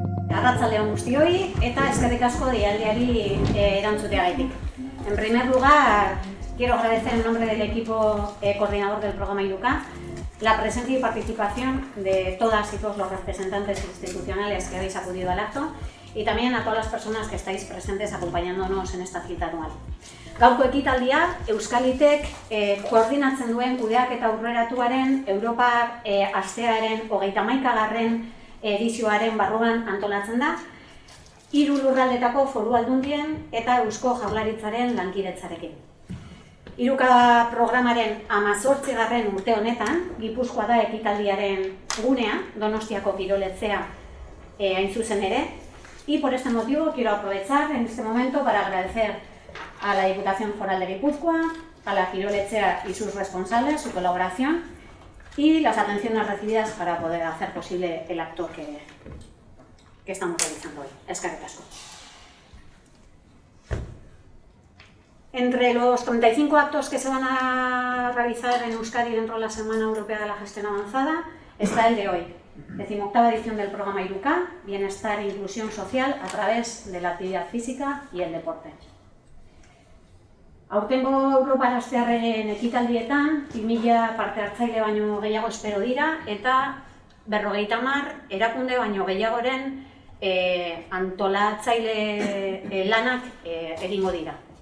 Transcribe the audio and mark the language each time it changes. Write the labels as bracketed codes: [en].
[eu] Arratsalde on guztioi eta eskerrik asko deialdiari erantzuteagatik. [es] En primer lugar, quiero agradecer en nombre del equipo coordinador del programa IRUCA la presencia y participación de todas y todos los representantes institucionales que habéis acudido al acto y también a todas las personas que estáis presentes acompañándonos en esta cita anual. [eu] Gaurko ekitaldia Euskalitek koordinatzen duen kudeaketa aurreratuaren Europar astearen 31. edizioaren barruan antolatzen da, 3 lurraldetako foru aldundien eta Eusko Jaurlaritzaren lankidetzarekin. IRUCA programaren 18. urte honetan, Gipuzkoa da ekitaldiaren gunea, Donostiako kiroletzea hain zuzen ere, [es] y por este motivo quiero aprovechar en este momento para agradecer a la Diputación Foral de Guipúzcoa, a la kiroletzea y sus responsables, su colaboración y las atenciones recibidas para poder hacer posible el acto que estamos realizando hoy. [eu] Eskerrik asko. [es] Entre los 35 actos que se van a realizar en Euskadi dentro de la Semana Europea de la Gestión Avanzada está el de hoy, 18ª edición del programa IRUCA, Bienestar e Inclusión Social a través de la actividad física y el deporte. [eu] Aurtengo Europar astearen ekitaldietan 2000 parte hartzaile baino gehiago espero dira eta 50 erakunde baino gehiagoren antolatzaile lanak egingo dira.